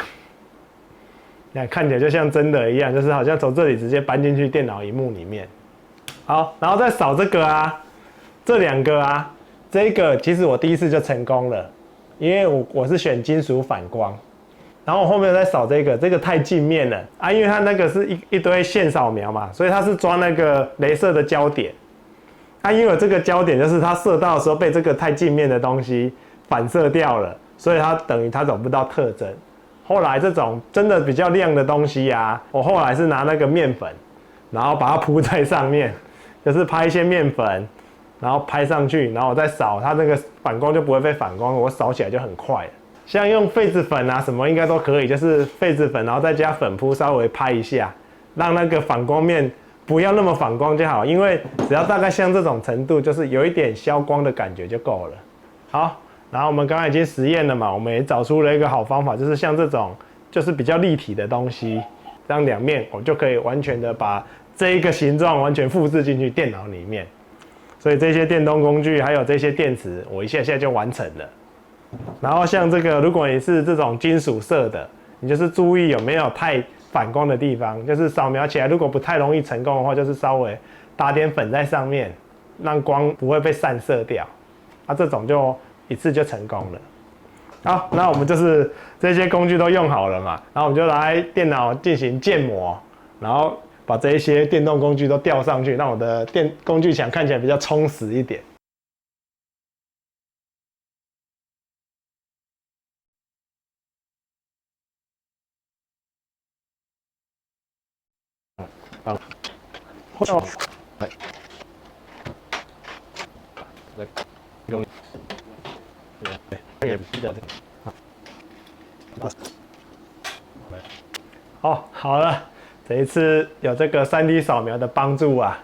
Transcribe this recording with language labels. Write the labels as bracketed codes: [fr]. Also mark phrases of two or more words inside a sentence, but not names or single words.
[zh] 你看，看起來就像真的一樣，就是好像從這裡直接搬進去電腦螢幕裡面。好，然後再掃這個啊，這2個啊，這個其實我第一次就成功了，因為我是選金屬反光。然後我後面再掃這個太鏡面了啊，因為它那個是一堆線掃描嘛，所以它是抓那個雷射的焦點。啊，因為這個焦點就是它射到的時候被這個太鏡面的東西反射掉了，所以它等於它找不到特徵。後來這種真的比較亮的東西啊，我後來是拿那個面粉，然後把它鋪在上面，就是拍一些面粉，然後拍上去，然後我再掃，它那個反光就不會被反光，我掃起來就很快了。像用痱子粉啊什麼應該都可以，就是痱子粉，然後再加粉撲，稍微拍一下，讓那個反光面不要那麼反光就好。因為只要大概像這種程度，就是有一點消光的感覺就夠了。好，然後我們剛才已經實驗了嘛，我們也找出了一個好方法，就是像這種就是比較立體的東西，這樣2面我就可以完全的把這一個形狀完全複製進去電腦裡面。所以這些電動工具還有這些電池，我一下下就完成了。然後像這個，如果你是這種金屬色的，你就是注意有沒有太反光的地方，就是掃描起來如果不太容易成功的話，就是稍微打點粉在上面，讓光不會被散射掉。啊，這種就一次就成功了。好，那我們就是這些工具都用好了嘛，然後我們就來電腦進行建模，然後把這一些電動工具都吊上去，讓我的工具牆看起來比較充實一點。好，好了，這一次有這個3D 掃描的幫助啊，